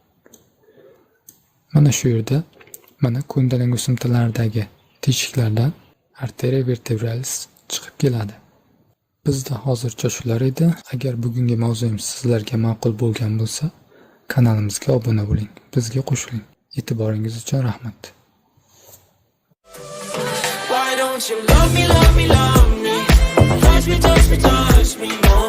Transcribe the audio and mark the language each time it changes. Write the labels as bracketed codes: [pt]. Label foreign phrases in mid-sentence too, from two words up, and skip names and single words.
[uz] Mana shu yerda mana ko'ndalang o'simtalaridagi teshiklardan arteria vertebralis chiqib keladi. Bizda hozircha shular edi. Agar bugungi mavzuimiz sizlarga ma'qul bo'lgan bo'lsa, kanalimizga obuna bo'ling, bizga qo'shiling. E'tiboringiz uchun rahmat. [en] Why don't you love me, love me, love me? Touch me, touch me, touch me.